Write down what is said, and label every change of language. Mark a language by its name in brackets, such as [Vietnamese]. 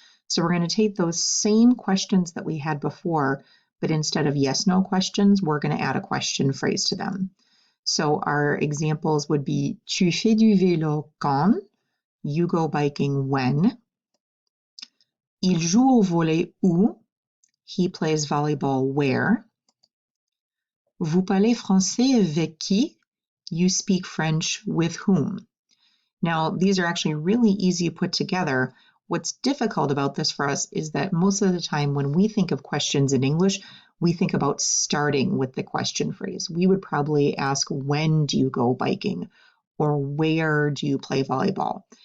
[English] So we're going to take those same questions that we had before, but instead of yes/no questions, we're going to add a question phrase to them. So our examples would be [French] tu fais du vélo quand? [English] You go biking when? [French] Il joue au volley où? [English] He plays volleyball where? [French] Vous parlez français avec qui? [English] You speak French with whom? Now, these are actually really easy to put together. What's difficult about this for us is that most of the time when we think of questions in English, we think about starting with the question phrase. We would probably ask, when do you go biking? Or where do you play volleyball?